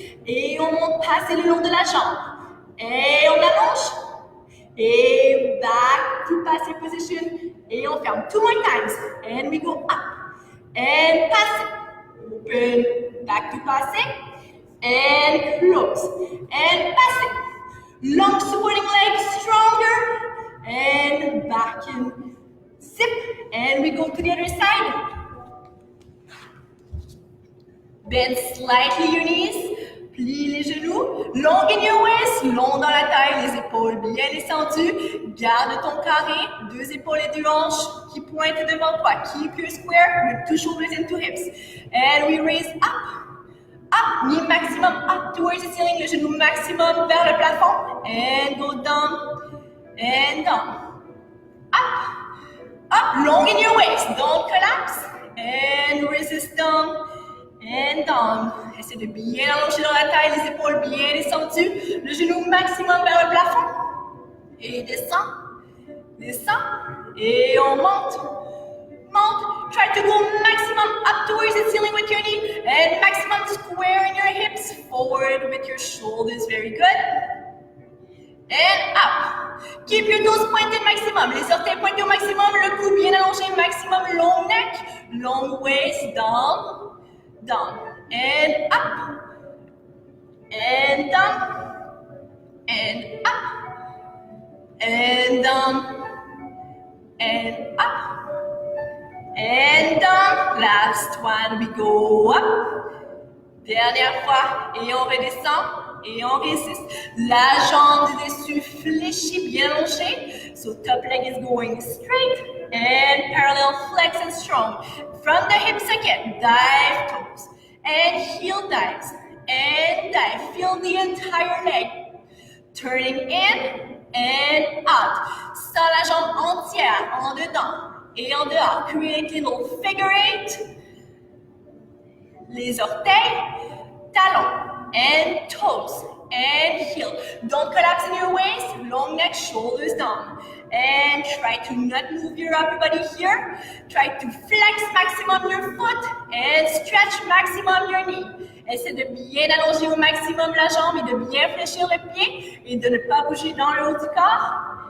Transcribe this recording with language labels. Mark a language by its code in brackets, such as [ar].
[fr] Et on monte, passer le long de la jambe, et on allonge, et [en] back to passé position, [fr] et on ferme, [en] 2 more times, and we go up, and pass it. Open, back to passing, and close, and passing. Long supporting leg, stronger, and back in, zip, and we go to the other side. Bend slightly your knees, [fr] plie les genoux, [en] long in your waist, [fr] long dans la taille, les épaules bien descendues, garde ton carré, 2 épaules et 2 hanches qui pointent devant toi. [en] Keep your square with 2 shoulders and 2 hips. And we raise up, knee maximum up towards the ceiling, [fr] le genou maximum vers le plafond, [en] and go down, and down, up, long in your waist, don't collapse, and resist down, and down. [fr] Essayez de bien allonger dans la taille, les épaules bien descendues, le genou maximum vers le plafond. Et descend, et on monte. [en] Try to go maximum up towards the ceiling with your knee, and maximum square in your hips, forward with your shoulders, very good. And up. Keep your toes pointed maximum, [fr] les orteils pointés au maximum, le cou bien allongé, [en] maximum long neck, long waist, down, down, and up, and down, and up, and down, and up, and down. Last one, we go up. [fr] Dernière fois, et on redescend, et on résiste. La jambe du dessus fléchie, bien allongée. [en] So top leg is going straight, and parallel flex and strong. From the hips again, dive toes, and heel dives, and dive. Feel the entire leg. Turning in, and out. [fr] Sans la jambe entière, en dedans. Et en dehors, [en] create a little figure 8. [fr] Les orteils, talons, [en] and toes, and heel. Don't collapse in your waist, long neck, shoulders down. And try to not move your upper body here. Try to flex maximum your foot, and stretch maximum your knee. [fr] Essaie de bien allonger au maximum la jambe et de bien fléchir le pied, et de ne pas bouger dans le haut du corps.